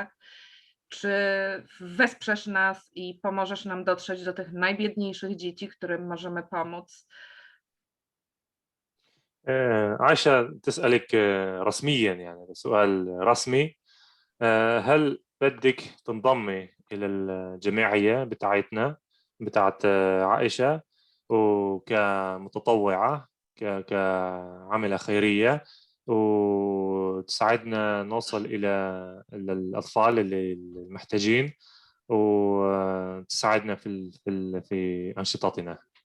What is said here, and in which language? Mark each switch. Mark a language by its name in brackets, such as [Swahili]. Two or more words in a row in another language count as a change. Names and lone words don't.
[Polish] Czy wesprzesz nas i pomożesz nam dotrzeć do tych najbiedniejszych dzieci, którym możemy pomóc? [Arabic] عايشة تسألك رسميا يعني سؤال رسمي هل بدك تنضمي إلى الجمعية بتاعتنا بتاعت عائشة وكمتطوعة كعملة خيرية وتساعدنا نوصل إلى الأطفال المحتاجين وتساعدنا في أنشطتنا.